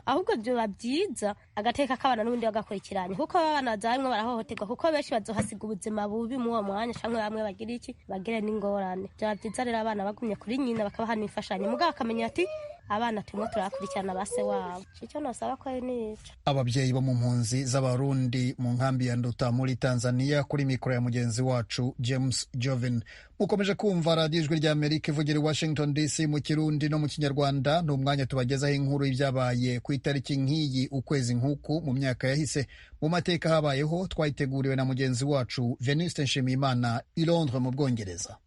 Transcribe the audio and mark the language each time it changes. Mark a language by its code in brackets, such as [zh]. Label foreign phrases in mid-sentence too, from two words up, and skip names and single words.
[rn] Ahubwo byo byiza agateka kabana n'undi bagakurikiranye kuko abana bazamwe barahohoterwa kuko benshi bazohasiga ubuzima bubi mu uwo mwanya cyangwa bamwe bagira iki bagire n'ingorane. Byo byiza rero abana bagumye kuri nyina bakabaha n'imfashanyo mugabo akamenya ati abana tumwe turakurikirana base wabo. Icyo nosaba ko ari nico. Ababyeyi bo mu mpunzi z'abarundi mu nkambi ya Nduta muri Tanzania kuri mikoro ya mugenzi wacu James Jovin. Mukomeje kumva radiyo ijwi rya Amerika ivugira i Washington DC mu Kirundi no mu Kinyarwanda. Ni umwanya tubagezaho inkuru y'ibyabaye ku itariki nk'iyi ukwezi nk'uku mu myaka yahise mu mateka habayeho. Twayiteguriwe na mugenzi wacu Venuste Nshimiyimana i Londres mu Bwongereza.